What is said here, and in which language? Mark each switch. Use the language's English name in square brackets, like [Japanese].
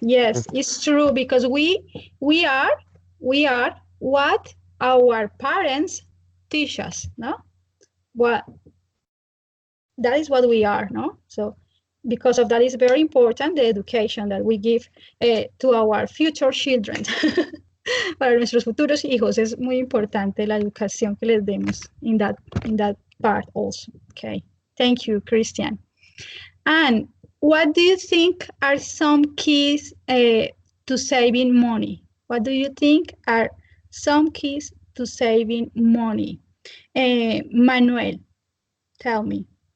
[English] Yes, it's true because we are we are what our parents teach us, no? What that is what we are, no? So because of that is very important the education that we give to our future children. [Spanish] Para nuestros futuros hijos es muy importante la educación que les demos [English] in that part also. Okay. Thank you, Christian. And what do you think are some keys to saving money? What do you think are some keys to saving money? Manuel, tell me.